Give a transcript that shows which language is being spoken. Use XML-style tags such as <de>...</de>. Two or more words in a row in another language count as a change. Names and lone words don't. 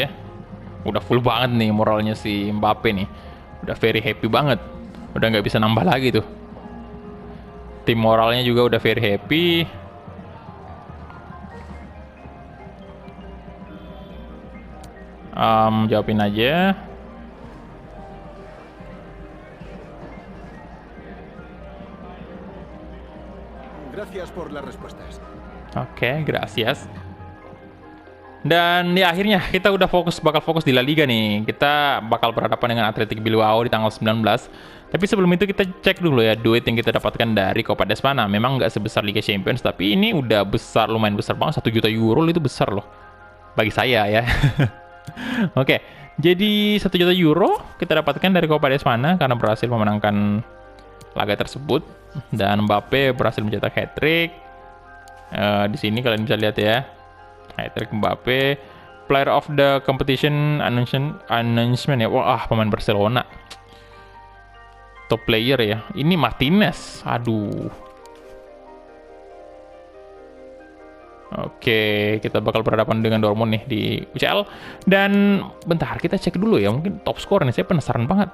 <id>Udah full banget nih moralnya si Mbappe nih. Udah</id> <en>very happy</en> <id>banget. Udah nggak bisa nambah lagi tuh. Tim moralnya juga udah</id> <en>very happy.</en> <id>Jawabin aja.</id> <es>Gracias por las respuestas.</es> <id>Oke,</id> <es>gracias.</es> <id>Dan ya akhirnya kita udah bakal fokus di La Liga nih. Kita bakal berhadapan dengan Athletic Bilbao di tanggal 19. Tapi sebelum itu kita cek dulu ya duit yang kita dapatkan dari Copa d'Espanya. Memang nggak sebesar Liga Champions, tapi ini udah besar, lumayan besar banget. 1 juta euro itu besar loh. Bagi saya ya. Oke, jadi 1 juta euro kita dapatkan dari Copa d'Espanya karena berhasil memenangkan laga tersebut. Dan Mbappe berhasil mencetak hat-trick. Di sini kalian bisa lihat ya.</id> <en>Hat-trick Mbappe, player of the competition announcement</en> <id>ya. Wah, pemain Barcelona.</id> <en>Top player</en> <id>ya. Ini Martinez. Aduh. Oke, kita bakal berhadapan dengan Dortmund nih di UCL. Dan bentar, kita cek dulu ya. Mungkin top skor nih, saya penasaran banget.</id>